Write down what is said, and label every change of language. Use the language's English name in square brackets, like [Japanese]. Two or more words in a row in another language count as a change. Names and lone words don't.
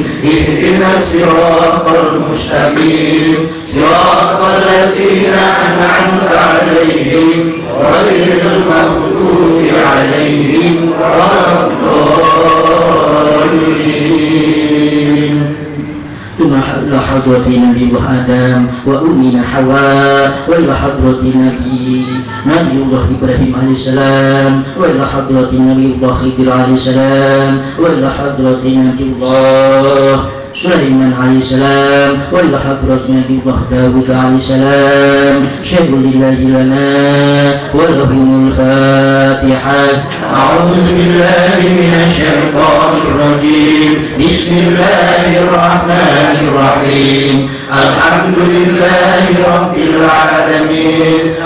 [Arabic] اهدنا الصراط المستقيم. صراط الذين أنعمت عليهم غير المغضوب عليهم ولا الضالين. ثم إلى حضرة النبي آدم وأمنا حواء وإلى حضرة نبي الله إبراهيم عليه السلام وإلى حضرة نبي الله خضر عليه السلام وإلى حضرة نبي الله سليمان عليه السلام وإلى حضرة نبي الله داود عليه السلام شيء لله لنا ولهم الفاتحة. أعوذ بالله من الشيطان الرجيم. بسم الله الرحمن الرحيم. الحمد لله رب العالمين.